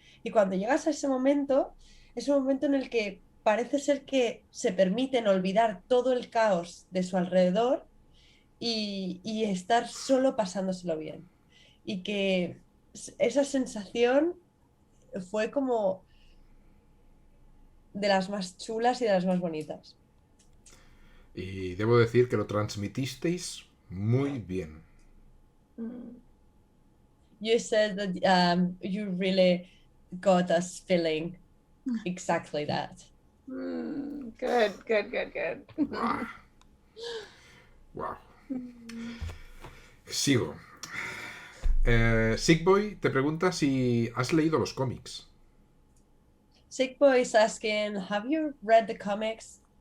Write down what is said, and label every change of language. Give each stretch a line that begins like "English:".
Spanish: Y cuando llegas a ese momento, es un momento en el que parece ser que se permiten olvidar todo el caos de su alrededor y estar solo pasándoselo bien. Y que esa sensación fue como de las más chulas y de las más bonitas. Y debo decir que lo transmitisteis muy bien.
English: You said that you really got us feeling exactly that. Good.
Spanish: Wow. Wow. Sigo. Sickboy te pregunta si has leído los cómics.
English: Sickboy is asking, have you read the comics?